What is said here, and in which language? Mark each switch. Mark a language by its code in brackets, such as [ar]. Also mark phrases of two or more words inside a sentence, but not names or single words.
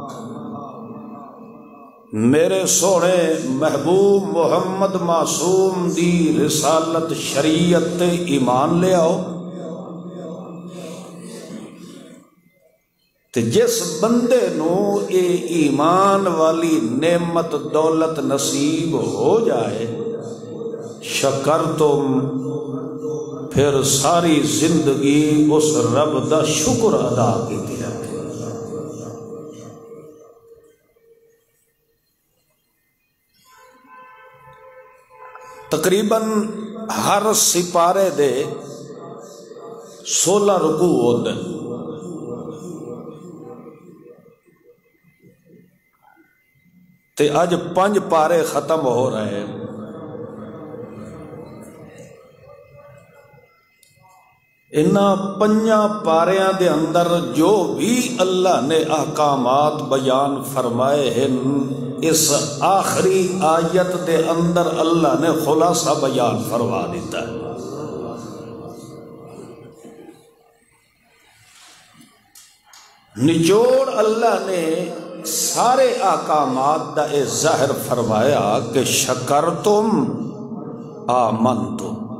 [pa] میرے سونے محبوب محمد معصوم دی رسالت شریعت تے ایمان لے آؤ، تے جس بندے نو اے ایمان والی نعمت دولت نصیب ہو جائے، شکرتم، پھر ساری زندگی اس رب دا شکر ادا کیتی رکھے۔ تقریباً ہر سپارے دے 16 رکوع ہوتے ہیں، تے اج 5 پارے ختم ہو رہے ہیں۔ انہاں 5 پاریاں دے اندر جو بھی اللہ نے احکامات بیان فرمائے ہیں، اس آخری آیت دے اندر اللہ نے خلاصہ بیان فرما دیتا ہے۔ نچوڑ اللہ نے سارے احکامات دا اے ظاہر فرمایا کہ [ar] شکرتم آمنتم،